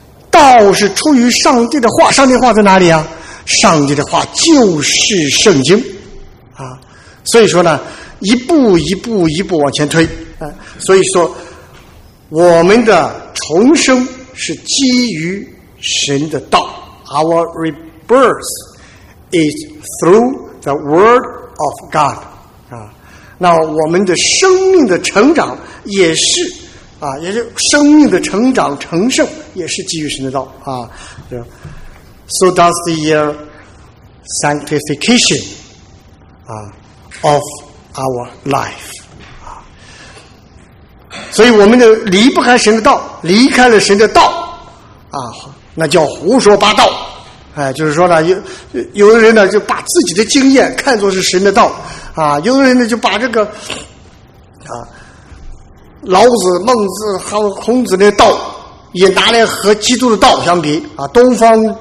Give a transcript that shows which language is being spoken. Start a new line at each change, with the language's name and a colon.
Chinese: 道是出于上帝的话。上帝的话在哪里啊？上帝的话就是圣经啊。所以说呢，一步一步一步往前推啊。所以说我们的重生是基于神的道。
English: Our rebirth is through the word of God 啊。
Chinese: 那我们的生命的成长也是啊，也是生命的成长成圣也是基于神的道啊。对，
English: So does the sanctification of our life.
Chinese: 所以我们的离不开神的道，离开了神的道啊，那叫胡说八道。哎，就是说呢，有的人呢就把自己的经验看作是神的道啊，有的人呢就把这个啊老子、孟子和孔子的道也拿来和基督的道相比啊，东方。